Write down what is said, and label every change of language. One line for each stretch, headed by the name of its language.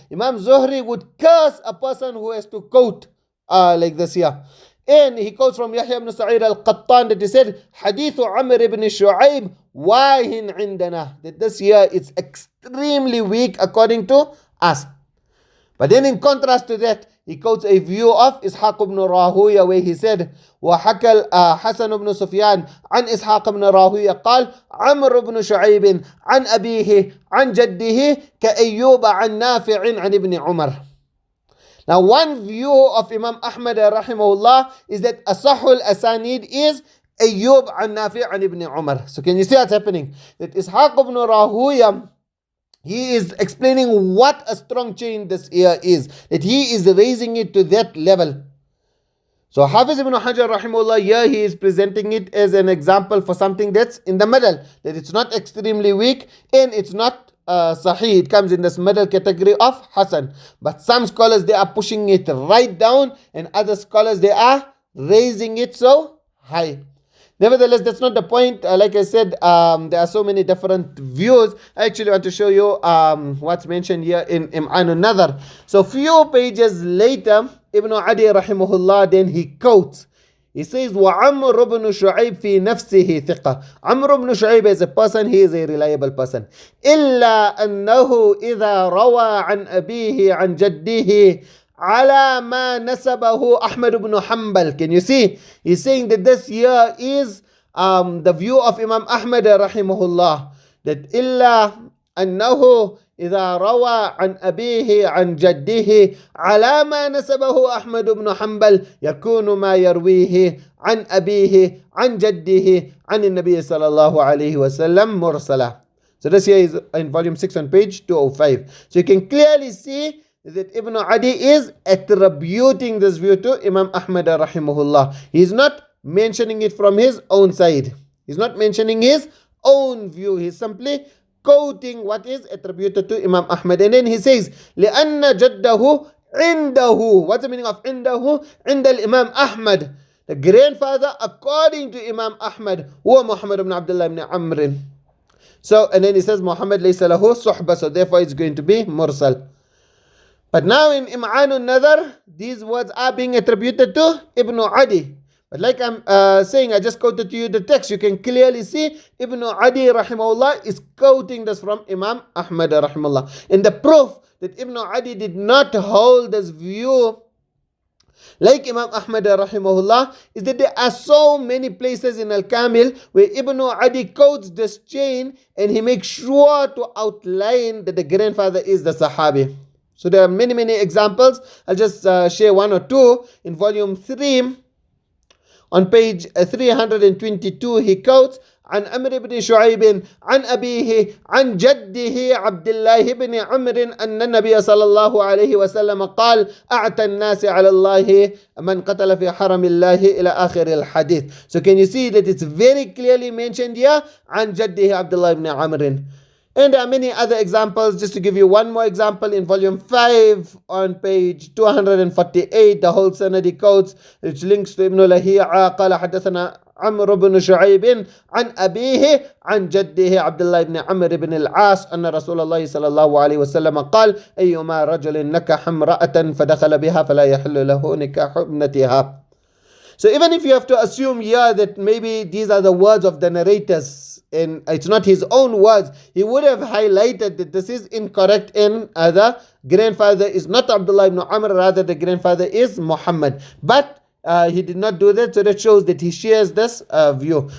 English: Imam Zuhri would curse a person who has to quote like this here. And he quotes from Yahya ibn Sa'id al-Qattan that he said,
Arabic: Hadith Amr ibn Shu'ayb wahin indana.
English: That this here is extremely weak according to us. But then in contrast to that, he quotes a view of Ishaq ibn Rahuya where he said,
Arabic: وحكى حسن بن سفيان عن إسحاق بن راهويه قال عمرو بن شعيب عن أبيه عن جده كأيوب عن نافع عن ابن عمر.
English: Now one view of Imam Ahmad rahimahullah is that Asahul Asanid is Ayyub an Nafi' an ibn Umar. So can you see what's happening? That Ishaq ibn Rahuya, he is explaining what a strong chain this here is. That he is raising it to that level. So Hafiz ibn Hajar rahimahullah here, he is presenting it as an example for something that's in the middle. That it's not extremely weak and it's not Sahih. It comes in this middle category of Hasan. But some scholars, they are pushing it right down, and other scholars, they are raising it so high. Nevertheless, that's not the point. Like I said, there are so many different views. I actually want to show you what's mentioned here in an-Naḍar. So few pages later, Ibn Adi rahimahullah, then he quotes. He says,
Arabic: وَعَمْرُ بْنُ شُعَيْبٍ فِي نَفْسِهِ ثِقَةٌ.
English: Amr ibn Shu'ayb as a person, he is a reliable person.
Arabic: إِلَّا أَنَّهُ إِذَا رَوَى عَنْ أَبِيهِ عَنْ جَدِّهِ عَلَى مَا نَسَبَهُ أَحْمَدُ بْنُ حَنْبَلٍ.
English: Can you see? He's saying that this here is the view of Imam Ahmad rahimahullah.
Arabic: That إِلَّا أَنَّهُ إذا روى عن أبيه عن جده على ما نسبه أحمد بن حنبل يكون ما يرويه عن أبيه عن جده عن النبي صلى الله عليه وسلم مرسلا.
English: So this here is in volume 6 on page 205. So you can clearly see that Ibn Adi is attributing this view to Imam Ahmad rahimahullah. He is not mentioning it from his own side. He's not mentioning his own view. He's simply quoting what is attributed to Imam Ahmad. And then he says,
Arabic: لأن جده عنده.
English: What's the meaning of عنده?
Arabic: عند الإمام أحمد.
English: The grandfather, according to Imam Ahmad,
Arabic: هو محمد بن عبد الله بن عمرو.
English: So, and then he says, Muhammad
Arabic: ليس له صحبة.
English: So therefore it's going to be mursal. But now in Im'an an-Naḍar, these words are being attributed to Ibn Adi. But like I'm saying, I just quoted to you the text. You can clearly see Ibn Adi rahimahullah is quoting this from Imam Ahmad rahimahullah. And the proof that Ibn Adi did not hold this view like Imam Ahmad rahimahullah is that there are so many places in Al-Kamil where Ibn Adi quotes this chain and he makes sure to outline that the grandfather is the Sahabi. So there are many examples. I'll just share one or two. In volume 3, on page 322, he quotes
Arabic: عن عمرو بن شعيب عن أبيه عن جده عبد الله بن عمرو أن النبي صلى الله عليه وسلم قال أعتى الناس على الله من قتل في حرم الله إلى آخر الحديث.
English: So can you see that it's very clearly mentioned here
Arabic: عن جده عبد الله بن عمرو.
English: And there are many other examples. Just to give you one more example, in volume 5 on page 248, the whole sanadi quotes, which links to Ibn Lahi'a,
Arabic: قال حدثنا عمرو بن شعيب عن أبيه عن جده عبد الله بن عمرو بن العاص أن رسول الله صلى الله عليه وسلم قال أيما رجل نكح امرأة فدخل بها فلا يحل له نكاح ابنتها.
English: So even if you have to assume here that maybe these are the words of the narrators, and it's not his own words, he would have highlighted that this is incorrect and the grandfather is not Abdullah ibn Amr, rather the grandfather is Muhammad. But he did not do that, so that shows that he shares this view.